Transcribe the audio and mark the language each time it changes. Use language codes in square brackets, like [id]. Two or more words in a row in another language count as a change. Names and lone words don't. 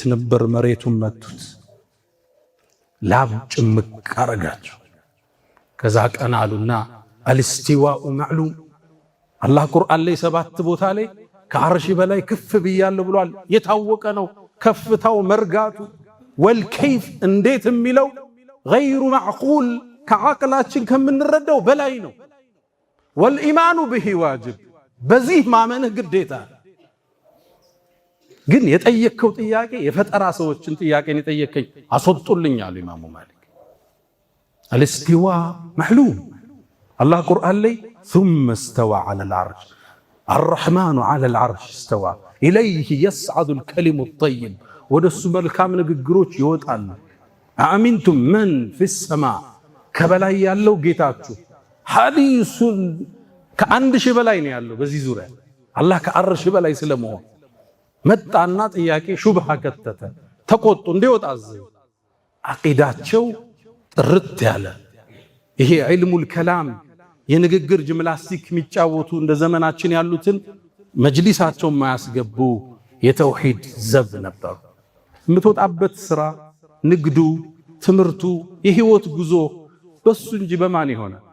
[am] ነበር፣ መሬቱን መቱት፣ ላብ ጭምቅ አረጋቸው። ከዛ ቀና አሉና [ar] الاستواء معلوم፣ [am] አላህ ቁርአን ላይ 7 ቦታ ላይ ከዐርሽ በላይ ከፍ ብያለሁ ብሏል። የታወቀ ነው ከፍታው መርጋቱ። ወልከይፍ እንዴት የሚለው [ar] غير معقول [am] ከዓቅላችን ከምንረዳው በላይ ነው። [ar] والإيمان به واجب፣ [am] በዚህ ማመንህ ግዴታ። ግን የጠየከው ጥያቄ የፈጠራ ሰዎችን ጥያቄን የጠየከኝ አስወጡልኝ አሉ ኢማሙ ማሊክ። [ar] الاستواء معلوم፣ [am] አላህ ቁርአን ላይ [ar] ثم استوى على العرش الرحمن على العرش استوى إليه يصعد الكلم الطيب [am] ወደሱ መልካም ንግግሮች ይወጣሉ። [ar] أأمنتم من في السماء ከበላይ [am] ያለው ጌታችሁ ሐዲሱን ከአንድ ሺህ በላይ ነው ያለው። በዚህ ዙሪያ አላህ ከዐርሽ በላይ ስለመሆን መጣና ጥያቄ ሹብሃ ከተተ፣ ተቆጡ፣ እንዲወጣ አዘዙ። አቂዳቸው ጥርት ያለ ይሄ [ar] علم الكلام [am] የንግግር ጂምናስቲክ የሚጫወቱ እንደ ዘመናችን ያሉትን መጅሊሳቸው ማያስገቡ የተውሂድ ዘብ ነበሩ። የምትወጣበት ስራ፣ ንግዱ፣ ትምህርቱ፣ የህይወት ጉዞ በሱ እንጂ በማን ይሆነ?